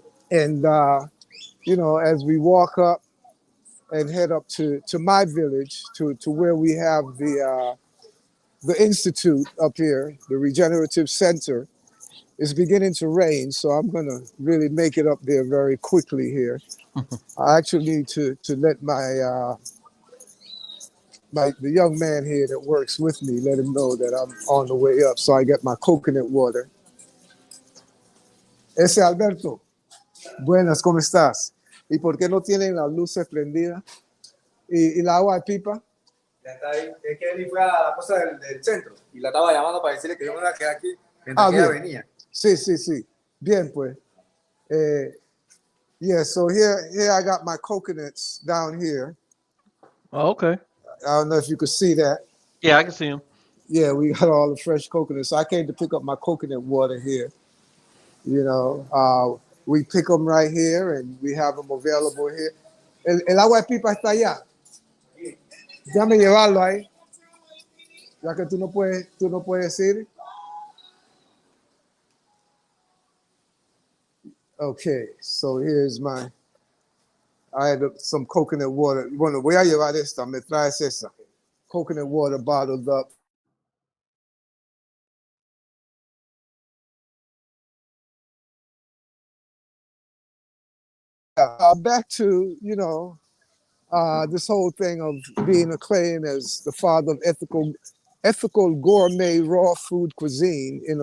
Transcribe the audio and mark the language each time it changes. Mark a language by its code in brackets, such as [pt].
[en] And, you know, as we walk up and head up to my village, to where we have the institute up here, the regenerative center, it's beginning to rain, so I'm gonna really make it up there very quickly here. I actually need to let my the young man here that works with me, let him know that I'm on the way up, so I get my coconut water. [es] Ese Alberto, buenas, ¿cómo estás? ¿Y por qué no tienen las luces prendidas? ¿Y la agua de pipa? Ya está ahí. Es que él fue a la cosa del centro y la estaba llamando para decirle que yo me iba a quedar aquí mientras que ella Bien. venía. Sí, sí, sí. Bien, pues. [en] Yeah, so here I got my coconuts down here. Oh, okay. I don't know if you could see that. Yeah, I can see him. Yeah, we got all the fresh coconuts. So I came to pick up my coconut water here. You know, we pick them right here and we have them available here. [es] El agua de pipa está allá. Déjame llevarlo ahí, ya que tú no puedes ir. [en] Okay, so I had some coconut water. [es] Bueno, voy a llevar esta, me traes esa. [en] Coconut water bottled up. Back to, you know, this whole thing of being acclaimed as the father of ethical gourmet raw food cuisine in